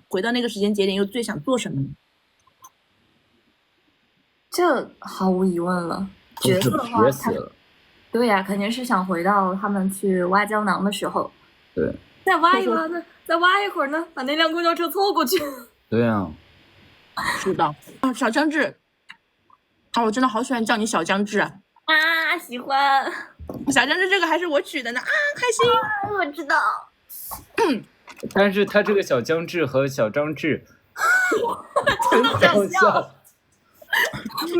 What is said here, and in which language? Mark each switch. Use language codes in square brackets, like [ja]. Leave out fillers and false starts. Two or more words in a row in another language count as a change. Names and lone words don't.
[zh] 回到那個時間節點又最想做什麼呢？這毫無疑問了，角色的話對呀，肯定是想回到他們去挖膠囊的时候。對。再挖一挖呢？再挖一會兒呢？把那輛公交車湊過去。對啊。是的。小江志，我真的好喜歡叫你小江志啊！喜歡。小江志這個還是我取的呢，開心。我知道。但是他這個小江志和小張志，真的很像。每